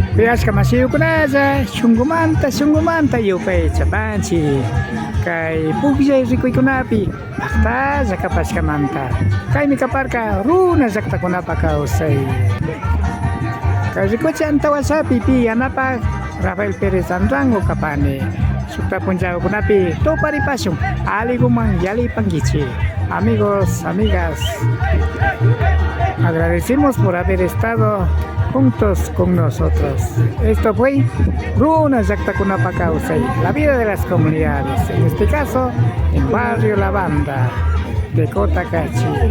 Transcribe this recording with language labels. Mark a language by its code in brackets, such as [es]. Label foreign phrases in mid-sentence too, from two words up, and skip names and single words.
[qu] Pagashka masiyukunaza shunkumanta yupay chapanchik kay puglay rikuykunapi paqtalla kapashkamanta kaymi kaparka runa llaqtakunapa kawsay kay rikuchi antawasapi pi yanapaq Rafael Pérez Andrango kapani sukta punchawkunapi tuparipashun aliguman yalipankichik. [es] Amigos, amigas, agradecemos por haber estado juntos con nosotros. Esto fue Runa Llaqtakunapa Kawsay, la vida de las comunidades, en este caso en Barrio La Banda de Cotacachi.